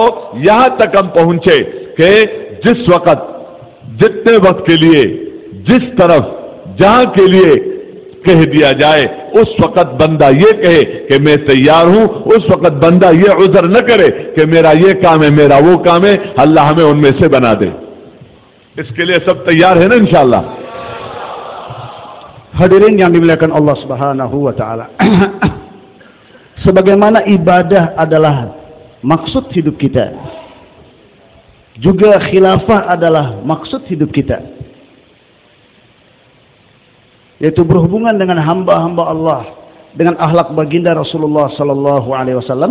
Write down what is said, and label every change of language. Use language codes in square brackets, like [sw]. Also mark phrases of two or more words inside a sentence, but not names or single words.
[ur] یہاں تک ہم پہنچے کہ جس وقت جتنے وقت کے لیے جس طرف جہاں کے لیے کہہ دیا جائے اس وقت بندہ یہ کہے کہ میں تیار ہوں، اس وقت بندہ یہ عذر نہ کرے کہ میرا یہ کام ہے، میرا وہ کام ہے، اللہ ہمیں ان میں سے بنا دے. اس کے لیے سب تیار ہے نا ان شاء اللہ. [id] Hadirin yang dimuliakan [ar] الله سبحانه وتعالى. [id] Sebagaimana ibadah adalah maksud hidup kita, juga khilafah adalah maksud hidup kita, yaitu berhubungan dengan hamba-hamba Allah dengan akhlak baginda [ar] رسول الله صلى الله عليه وسلم.